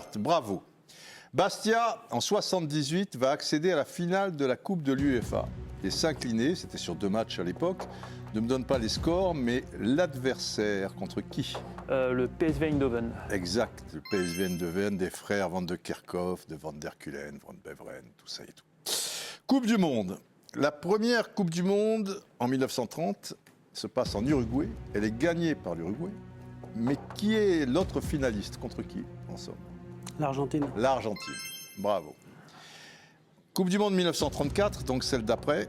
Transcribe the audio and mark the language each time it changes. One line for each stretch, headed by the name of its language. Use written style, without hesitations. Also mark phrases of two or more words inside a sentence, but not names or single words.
French: Bravo. Bastia, en 78, va accéder à la finale de la Coupe de l'UEFA. Et s'incliner, c'était sur 2 matchs à l'époque. Ne me donne pas les scores, mais l'adversaire contre qui? Le PSV Eindhoven. Exact, le PSV Eindhoven, des frères Van de Kerkhoff, de Van der Kulen, Van Beveren, tout ça et tout. Coupe du Monde. La première Coupe du Monde, en 1930, se passe en Uruguay. Elle est gagnée par l'Uruguay. Mais qui est l'autre finaliste? Contre qui, en somme? L'Argentine. L'Argentine. Bravo. Coupe du Monde 1934, donc celle d'après.